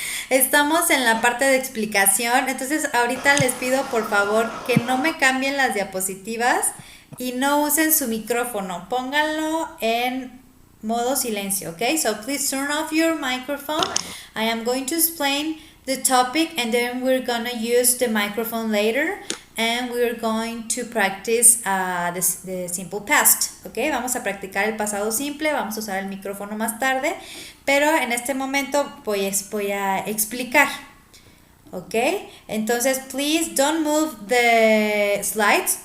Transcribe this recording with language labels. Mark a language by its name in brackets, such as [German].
[Spanish] Estamos en la parte de explicación, entonces ahorita les pido por favor que no me cambien las diapositivas y no usen su micrófono. Pónganlo en modo silencio, okay? [English] So please turn off your microphone. I am going to explain the topic and then we're gonna use the microphone later and we're going to practice the simple past, okay? [Spanish] Vamos a practicar el pasado simple, vamos a usar el micrófono más tarde, pero en este momento voy a explicar, ¿ok? [English] Entonces, please don't move the slides.